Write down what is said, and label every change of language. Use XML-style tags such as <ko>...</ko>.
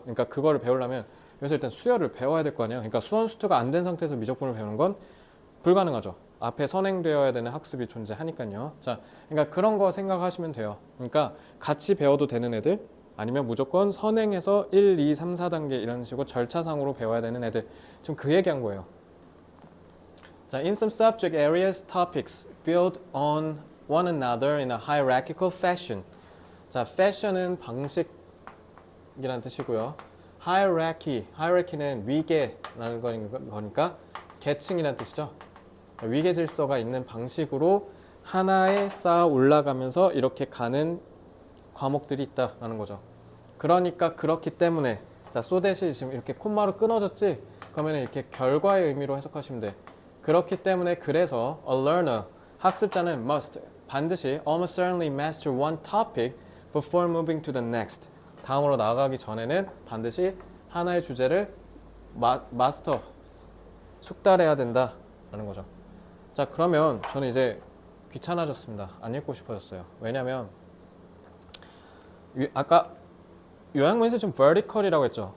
<ko>그러니까 그거를 배우려면 여기서 일단 수열을 배워야 될 거 아니에요. 그러니까 수원 수투가 안 된 상태에서 미적분을 배우는 건 불가능하죠. 앞에 선행되어야 되는 학습이 존재하니까요. 자, 그러니까 그런 거 생각하시면 돼요. 그러니까 같이 배워도 되는 애들, 아니면 무조건 선행해서 1, 2, 3, 4단계 이런 식으로 절차상으로 배워야 되는 애들, 좀 그 얘기한 거예요.</ko> <en>자, in some subject areas, topics build on one another in a hierarchical fashion.</en> <ko>자, fashion은 방식이라는 뜻이고요. hierarchy는 위계라는 거니까 계층이라는 뜻이죠. 위계 질서가 있는 방식으로 하나에 쌓아 올라가면서 이렇게 가는 과목들이 있다라는 거죠. 그러니까 그렇기 때문에, 자, so that이 지금 이렇게 콤마로 끊어졌지? 그러면 이렇게 결과의 의미로 해석하시면 돼. 그렇기 때문에, 그래서</ko> <en>a learner, 학습자는 must, 반드시 almost certainly master one topic before moving to the next.</en> <ko>다음으로 나아가기 전에는 반드시 하나의 주제를 마스터, 숙달해야 된다라는 거죠. 자, 그러면 저는 이제 귀찮아졌습니다. 안 읽고 싶어졌어요. 왜냐면 아까 요약문에서 좀 vertical이라고 했죠.</ko>